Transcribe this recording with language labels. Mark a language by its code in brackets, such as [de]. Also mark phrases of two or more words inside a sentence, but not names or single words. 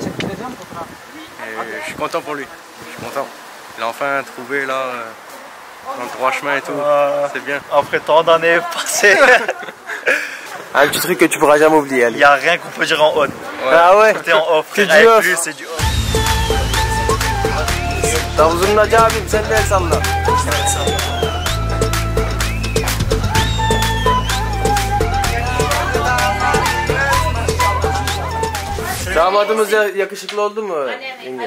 [fr] Et je suis content pour lui, je suis content. Il a enfin trouvé là dans le droit chemin et tout, c'est bien. Après tant d'années passées, Un petit truc que tu pourras jamais oublier, il allez. n'y a rien qu'on peut dire en on. Ah ouais? Tout est en off. C'est Avec du off. lui, c'est du off. [tr] Davuzun Naci abim sen de el salla. Damadımız yakışıklı oldu mu? Yenge?